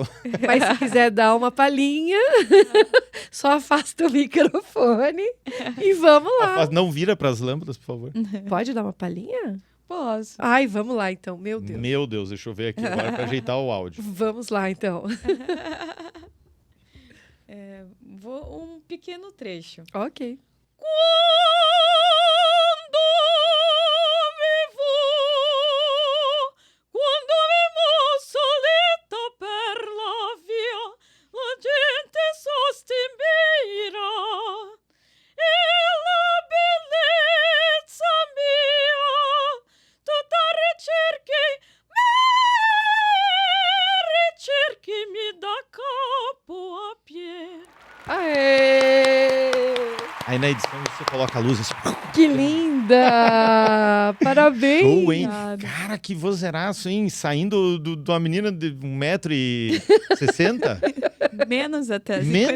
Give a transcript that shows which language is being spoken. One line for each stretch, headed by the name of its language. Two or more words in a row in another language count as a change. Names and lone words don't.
Portuguese: Mas se quiser dar uma palhinha, só afasta o microfone e vamos lá. Não vira pras lâmpadas, por favor. Pode dar uma palhinha? Posso. Ai, vamos lá então, meu Deus. Meu Deus, deixa eu ver aqui agora pra ajeitar o áudio. Vamos lá então. Vou um pequeno trecho. Ok.
Italian: Quando vivo solita per la via, la gente sospira e la bellezza mia tutta ricerchi da capo a piedi.
Portuguese: Aê! Aí na edição você coloca a luz assim. Que linda! Parabéns! Show, hein? Obrigada. Cara, que vozeiraço, hein? Saindo de uma menina de 1,60 m? Menos até. Menos